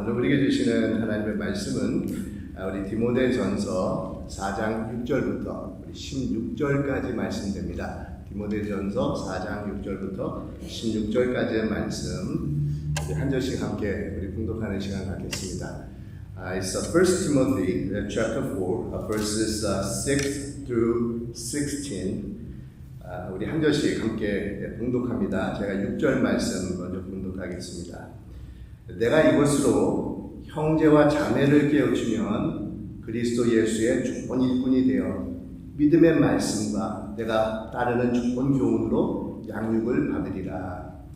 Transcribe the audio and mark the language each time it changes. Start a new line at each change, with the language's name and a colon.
Korean: 오늘 우리에게 주시는 하나님의 말씀은 우리 디모데전서 4장 6절부터 우리 16절까지 말씀됩니다. 디모데전서 4장 6절부터 16절까지의 말씀 우리 한 절씩 함께 우리 봉독하는 시간 갖겠습니다.
English: It's 1 Timothy chapter 4 verses 6 through 16.
Korean: 우리 한 절씩 함께 봉독합니다. 제가 6절 말씀 먼저 봉독하겠습니다. 내가 이것으로 형제와 자매를 깨우치면 그리스도 예수의 좋은 일꾼이 되어 믿음의 말씀과 내가 따르는 좋은 교훈으로 양육을 받으리라.